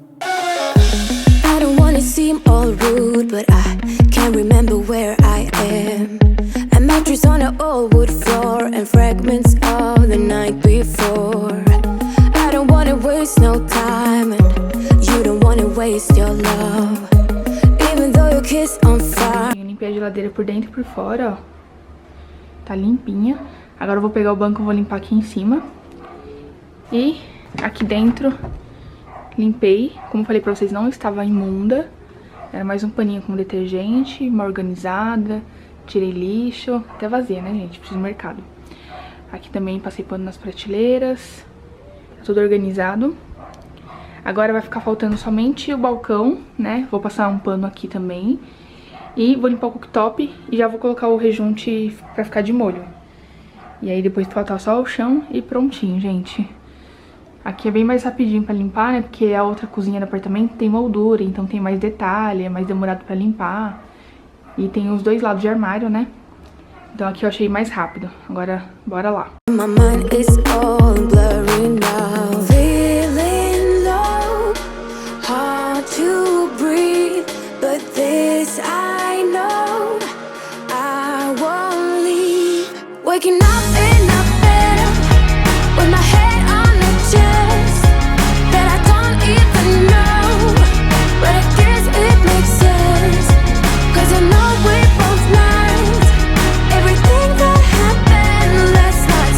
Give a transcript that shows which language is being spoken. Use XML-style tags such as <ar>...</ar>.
<en>I don't wanna seem all rude, but I can't remember where I am. A mattress on an old wood floor and fragments of the night before. I don't wanna waste no time, and you don't wanna waste your love, even though your kiss on fire.</en> <pt>Eu limpei a geladeira por dentro e por fora, ó. Tá limpinha. Agora eu vou pegar o banco e vou limpar aqui em cima. E aqui dentro limpei. Como eu falei pra vocês, não estava imunda. Era mais um paninho com detergente, uma organizada. Tirei lixo, até vazia, né, gente? Preciso do mercado. Aqui também passei pano nas prateleiras. Tá tudo organizado. Agora vai ficar faltando somente o balcão, né? Vou passar um pano aqui também. E vou limpar o cooktop e já vou colocar o rejunte pra ficar de molho. E aí depois faltar só o chão e prontinho, gente. Aqui é bem mais rapidinho pra limpar, né? Porque a outra cozinha do apartamento tem moldura, então tem mais detalhe, é mais demorado pra limpar. E tem os dois lados de armário, né? Então aqui eu achei mais rápido. Agora, bora lá.</pt> <en>My mind is all blurry now. Feeling low, hard to breathe, but this I know I won't leave. Waking up in a bed with my head on the chest that I don't even know, but I guess it makes sense, 'cause I know we both lied everything that happened last night.</en>